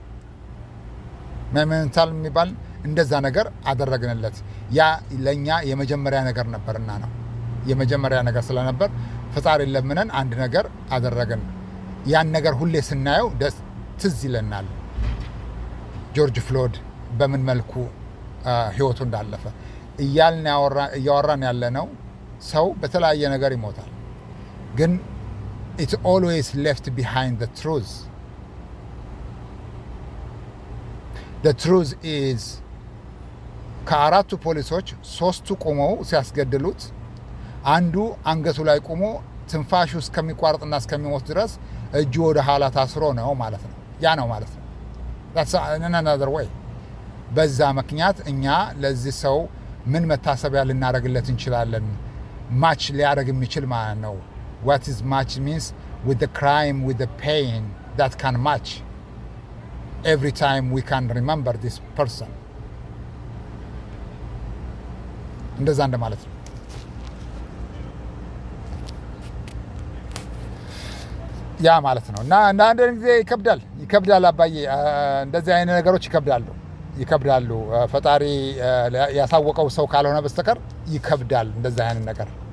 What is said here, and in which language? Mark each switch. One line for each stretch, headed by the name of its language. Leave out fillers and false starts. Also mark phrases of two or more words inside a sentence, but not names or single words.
Amharic: ሜሞንታል የሚባል እንደዛ ነገር አደረግንለት። ያ ለኛ የመጀመሪያ ነገር ነበርና ነው። የመጀመሪያ ነገር ስለነበር ፈጣሪ ለምነን አንድ ነገር አደረግን። ያን ነገር ሁሌ ስናየው ትዝ ይለናል። ጆርጅ ፍሎይድ በምን መልኩ ህይወቱ እንዳለፈ እያወራን ያለነው ሰው በተለያየ ነገር ይሞታል፣ ግን
English: it always left behind the truth. The truth is
Amharic: ከአራቱ ፖሊሶች 3ቱ ቆመው ሲያስገድሉት አንዱ አንገቱ ላይ ቆሞ ትንፋሹ እስከሚቋርጥና እስከሚሞት ድረስ እጁ ወደ ኋላ ታስሮ ነው ማለት ነው። ያ ነው ማለት ነው።
English: that's another way።
Amharic: በዛ ምክንያት እኛ ለዚህ ሰው ምን መታሰቢያ ልናደርግለት እንችላለን? ማች ሊያደርግ የሚችል ማለት ነው።
English: what is match means with the crime, with the pain that can match every time we can remember this person።
Amharic: እንደዛ እንደማለት ነው። ያ ማለት ነው። እና አንዳንድ ጊዜ ይከብዳል አባዬ፣ እንደዚህ አይነት ነገሮች ይከብዳሉ። ፈጣሪ ያሳወቀው ሰው ካልሆነ በስተቀር ይከብዳል። እንደዚህ አይነት ነገር